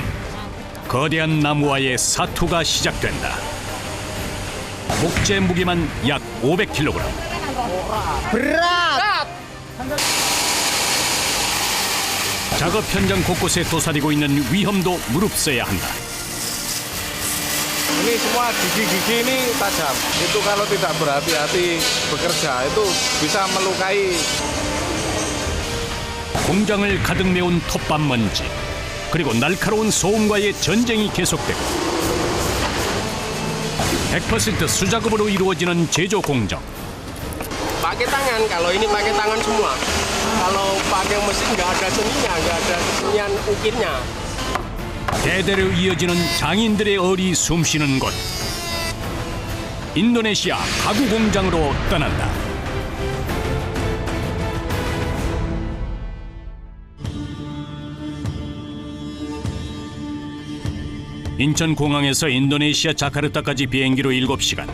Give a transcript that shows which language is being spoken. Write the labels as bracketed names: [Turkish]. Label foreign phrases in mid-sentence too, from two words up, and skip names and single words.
[Korean] 거대한 나무와의 사투가 시작된다. 목재 무게만 약 500kg. 작업 현장 곳곳에 도사리고 있는 위험도 무릅써야 한다. [Indonesian] Ini semua gigi-gigi ini tajam. Itu kalau tidak berhati-hati bekerja itu bisa melukai. [Korean] 공장을 가득 메운 톱밥 먼지, 그리고 날카로운 소음과의 전쟁이 계속되고 100% 수작업으로 이루어지는 제조 공정. [Indonesian] Pakai tangan, kalau ini pakai tangan semua. Kalau pakai mesin nggak ada seninya, nggak ada kesenian ukirnya. [Korean] 대대로 이어지는 장인들의 얼이 숨쉬는 곳. 인도네시아 가구 공장으로 떠난다. 인천공항에서 인도네시아 자카르타까지 비행기로 7시간.